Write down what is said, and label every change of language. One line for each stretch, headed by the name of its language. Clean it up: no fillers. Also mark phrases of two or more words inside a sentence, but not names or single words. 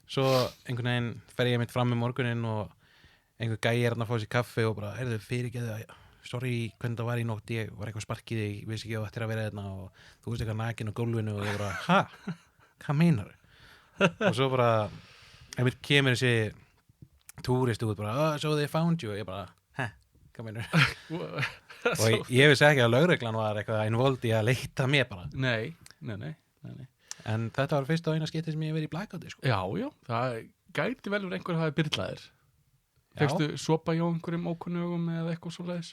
Icelandic: Svo einhvern veginn fer ég mitt fram með morguninn og einhver gæi er að fá sér kaffi og bara, fyrirgeðu, sorry hvernig það var í nótt, ég var eitthvað sparkið þig, ég vissi ekki að þetta er að vera hérna og þú veist eitthvað nakin á gólfinu og ég bara, hvað meinar þau? Og svo bara, einmitt kemur þessi túrist út bara,
English: so they found you,
Icelandic: og ég bara, hvað meinar þau? Og ég vissi ekki að lögreglan var eitthvað involved í að leita mér bara. Nei. En þetta var fyrst og eina skipti sem ég hef verið í blackouti, sko. Já, það gæti vel verið einhver að hafa byrlaðir. Fegstu sopa hjá einhverjum ókunnugum eða eitthvað svoleiðis?